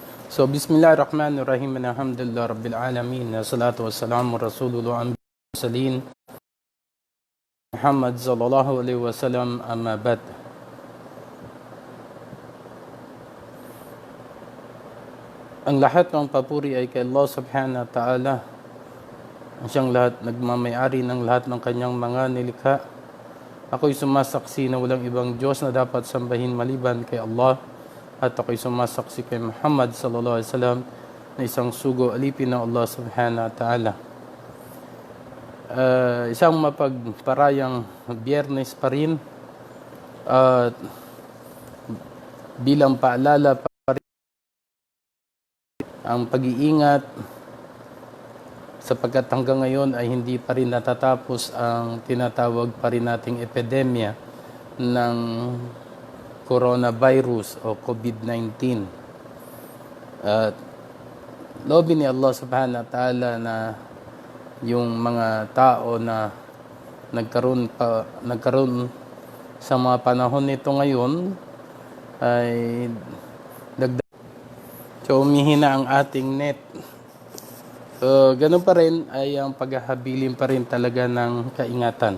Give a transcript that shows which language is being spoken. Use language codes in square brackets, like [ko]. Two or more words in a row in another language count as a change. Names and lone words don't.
[ar] So, بسم الله الرحمن الرحيم. الحمد لله رب العالمين. صلاة والسلام رسول الله صلي محمد صلى الله عليه وسلم، أما بعد. [tl] Ang lahat ng papuri ay kay Allah [ar] سبحانه وتعالى. [tl] Ang siyang lahat nagmamayari ng lahat ng kanyang mga nilikha. Ako'y sumasaksi na walang ibang Diyos na dapat sambahin maliban kay Allah. At ako'y sumasaksi kay Muhammad [ar] صلى الله عليه وسلم [tl] na isang sugo alipin ng Allah [ar] سبحانه وتعالى. [tl] Isang mapagparayang Biyernes pa rin. Bilang paalala pa rin ang pag-iingat, sapagkat hanggang ngayon ay hindi pa rin natatapos ang tinatawag pa rin nating epidemya ng coronavirus o COVID-19. Loobin ni Allah [ar] سبحانه وتعالى [tl] na yung mga tao na nagkaroon sa mga panahon nito ngayon ay umihina ang ating net. So, ganun pa rin ay ang paghahabilin pa rin talaga ng kaingatan.